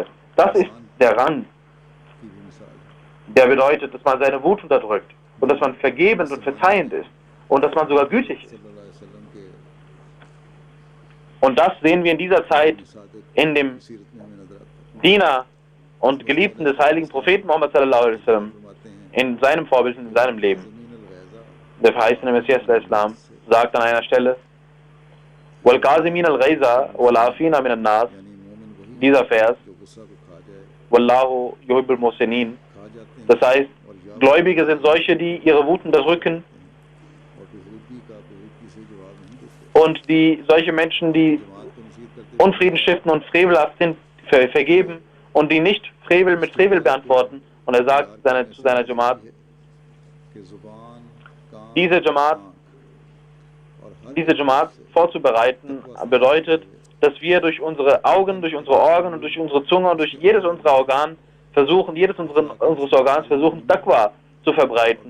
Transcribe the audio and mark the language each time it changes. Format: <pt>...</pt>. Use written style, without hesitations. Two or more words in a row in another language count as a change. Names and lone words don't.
<de>Das ist der Rang, der bedeutet, dass man seine Wut unterdrückt und dass man vergebend und verzeihend ist und dass man sogar gütig ist. Und das sehen wir in dieser Zeit in dem Diener und Geliebten des heiligen Propheten Muhammad</de> <ar>صلى الله عليه وسلم,</ar> <de>in seinem Vorbild, in seinem Leben. Der verheißene Messias al-Islam sagt an einer Stelle,</de> <ar>وَالْقَازِمِينَ الْغَيْزَ وَالْعَافِينَ مِنَ النَّاسِ,</ar> <de>dieser Vers,</de> <ar>والله يحب المحسنين,</ar> <de>das heißt, Gläubige sind solche, die ihre Wut unterdrücken und die solche Menschen, die Unfrieden stiften und frevelhaft sind, vergeben und die nicht Frevel mit Frevel beantworten. Und er sagt zu seiner Jamaat, diese Jamaat vorzubereiten bedeutet, dass wir durch unsere Augen, durch unsere Ohren und durch unsere Zunge und durch jedes unserer Organ versuchen, unseres Organs versuchen, Taqwa zu verbreiten.</de>